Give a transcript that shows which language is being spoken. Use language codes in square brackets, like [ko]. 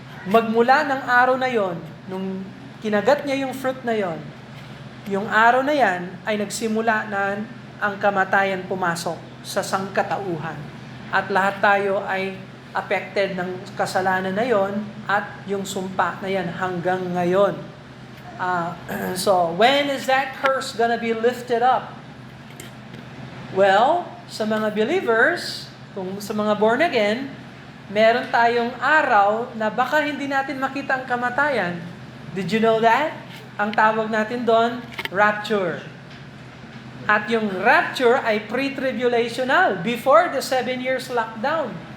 [tl] Magmula ng araw na yon, nung kinagat niya yung fruit na yon, yung araw na yan ay nagsimula na ang kamatayan pumasok sa sangkatauhan. At lahat tayo ay affected ng kasalanan na yon at yung sumpa na yan hanggang ngayon. [en] So, when is that curse gonna be lifted up? [tl] Well, sa mga believers, kung sa mga born again, meron tayong araw na baka hindi natin makita ang kamatayan. [en] Did you know that? [tl] Ang tawag natin doon, rapture. At yung rapture ay pre-tribulational, before the 7 years lockdown.